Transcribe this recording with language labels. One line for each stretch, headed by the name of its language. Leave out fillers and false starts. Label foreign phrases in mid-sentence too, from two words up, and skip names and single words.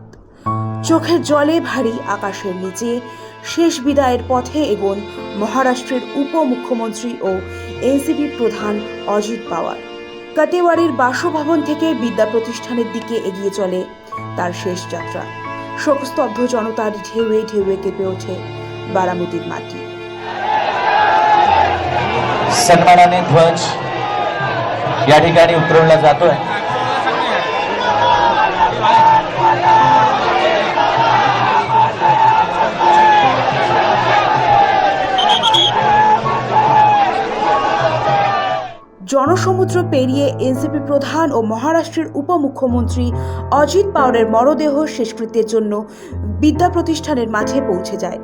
Bangla: চোখের জলে ভারী আকাশের নিচে শেষ বিদায়ের পথে এগোন মহারাষ্ট্রের উপমুখ্যমন্ত্রী ও এনসিপি প্রধান অজিত পাওয়ার। কাটেওয়াড়ির বাসভবন থেকে বিদ্যা প্রতিষ্ঠানের দিকে এগিয়ে চলে তার শেষ যাত্রা। শোকস্তব্ধ জনতার ঢেউয়ে ঢেউয়ে কেঁপে ওঠে বারামতির মাটি।
Marathi: सन्मानाने ध्वज या ठिकाणी उतरवला जातोय।
Bangla: জনসমুদ্র পেরিয়ে এনসিপি প্রধান ও মহারাষ্ট্রের উপমুখ্যমন্ত্রী অজিত পাওয়ারের মরদেহ শেষকৃত্যের জন্য বিদ্যা প্রতিষ্ঠানের মাঠে পৌঁছে যায়।